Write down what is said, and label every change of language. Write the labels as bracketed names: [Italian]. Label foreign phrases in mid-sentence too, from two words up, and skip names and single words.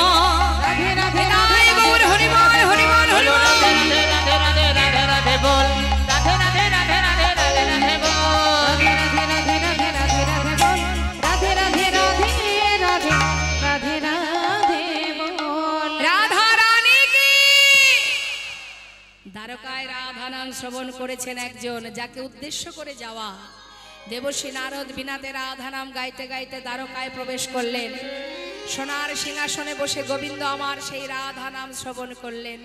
[Hindi] राधे राधे राधे गौर हरि बोल हरि बोल हरि बोल राधे राधे राधे राधे राधे बोल राधे राधे राधे राधे राधे राधे बोल राधे राधे राधे राधे राधे राधे बोल राधे राधे राधे राधे राधे राधे बोल राधा रानी की [Bangla] দ্বারকায় রাধা নাম শ্রবণ করেছেন একজন, যাকে উদ্দেশ্য করে যাওয়া দেবশ্রী নারদ বিনাতে রাধা নাম গাইতে গাইতে দ্বারকায় প্রবেশ করলেন। সোনার সিংহাসনে বসে গোবিন্দ আমার সেই রাধা নাম শ্রবণ করলেন।